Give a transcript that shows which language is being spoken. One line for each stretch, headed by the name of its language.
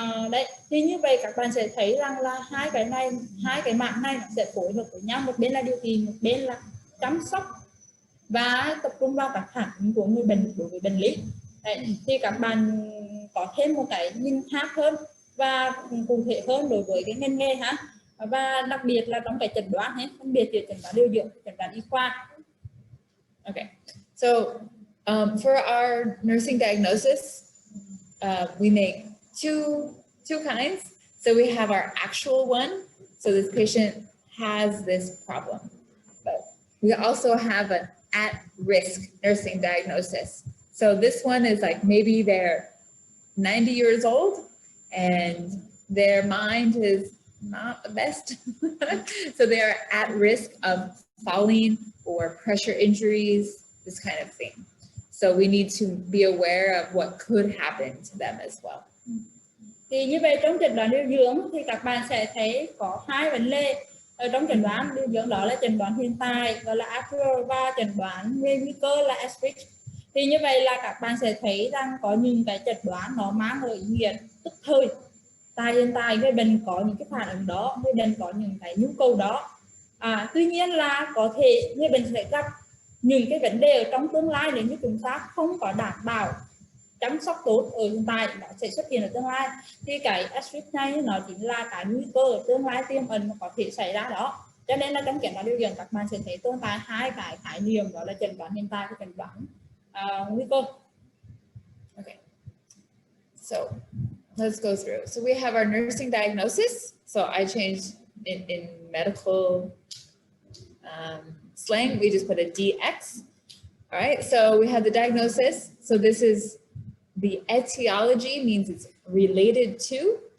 Vietnamese: Đấy, thì như vậy các bạn sẽ thấy rằng là hai cái mảng này nó sẽ phối hợp với nhau, một bên là điều trị, một bên là chăm sóc và tập trung vào các phản ứng của người bệnh đối với bệnh lý. Đấy, thì các bạn có thêm một cái nhìn khác hơn và cụ thể hơn đối với cái ngành nghề và đặc biệt là trong cái chẩn đoán phân biệt giữa chẩn đoán điều dưỡng, chẩn đoán y khoa.
English: Okay, so for our nursing diagnosis, we make two kinds. So we have our actual one. So this patient has this problem, but We also have an at-risk nursing diagnosis. So this one is like maybe they're 90 years old and their mind is not the best. So they are at risk of falling or pressure injuries, this kind of thing. So we need to be aware of what could happen to them as well.
Vietnamese: Thì như vậy trong chẩn đoán điều dưỡng thì các bạn sẽ thấy có hai vấn đề ở trong chẩn đoán điều dưỡng, đó là chẩn đoán hiện tại gọi là actual và chẩn đoán về nguy cơ là at-risk. Thì như vậy là các bạn sẽ thấy rằng có những cái chẩn đoán nó mang ở ý nghĩa tức thời. Tại hiện tại người bệnh có những cái phản ứng đó, người bệnh có những cái nhu cầu đó. Tuy nhiên là có thể người bệnh sẽ gặp những cái vấn đề ở trong tương lai nếu như chúng ta không có đảm bảo chăm sóc tốt ở hiện tại, nó sẽ xuất hiện ở tương lai. Thì cái at-risk này nó chính là cái nguy cơ ở tương lai tiềm ẩn có thể xảy ra đó. Cho nên là trong chẩn đoán điều dưỡng các bạn sẽ thấy tồn tại hai cái khái niệm, đó là chẩn đoán hiện tại và chẩn đoán nguy cơ.
English: Okay, so let's go through. So we have our nursing diagnosis. So I changed in medical slang, we just put a DX. All right, so we have the diagnosis. So this is the etiology, means it's related to.